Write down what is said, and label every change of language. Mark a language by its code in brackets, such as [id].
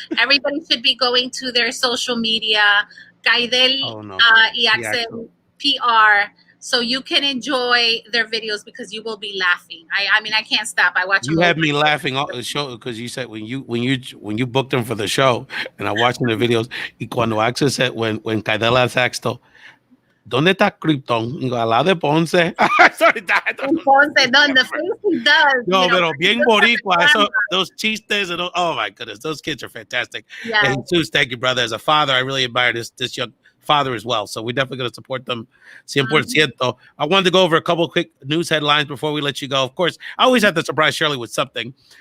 [en] Everybody should be going to their social media, Kaidel y Axel PR, so you can enjoy their videos because you will be laughing. I mean, I can't stop. I watch. You had me laughing all the show because you said when you booked them for the show, and I watched the videos. [es] Y cuando Axel [en] said when [es] Kaidel [en] asked, [es] ¿dónde está Krypton? Al lado de Ponce. [en] Sorry, Ponce, no, the face he does. [es] No, pero bien boricua. [en] Those chistes and oh my goodness, those kids are fantastic. Yeah. And Jesus, thank you, brother. As a father, I really admire this young father as well. So we're definitely going to support them 100%. I wanted to go over a couple of quick news headlines before we let you go. Of course, I always have to surprise Shirley with something.